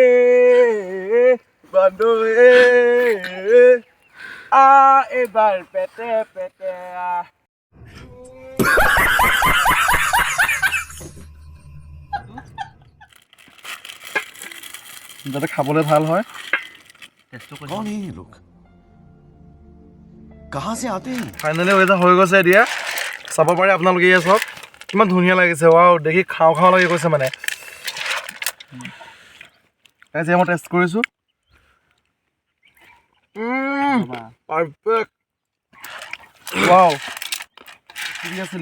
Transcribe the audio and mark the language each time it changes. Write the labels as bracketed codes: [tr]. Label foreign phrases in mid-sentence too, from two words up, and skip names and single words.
[as] বান্ধৈ এইবাৰ পেটে পেটে যাতে খাবলৈ ভাল হয়। [hi] कौन है ये लोग? कहाँ से आते हैं? [as] ফাইনেলি হৈ গৈছে এতিয়া। চাব পাৰে আপোনালোকে, এয়া চাওক কিমান ধুনীয়া লাগিছে। ৱাও, দেখি খাওঁ খাওঁ লাগি গৈছে মানে। এতিয়া মই টেষ্ট কৰিছোঁ। পাৰফেক্ট। ৱাও, ঠিক আছিলে।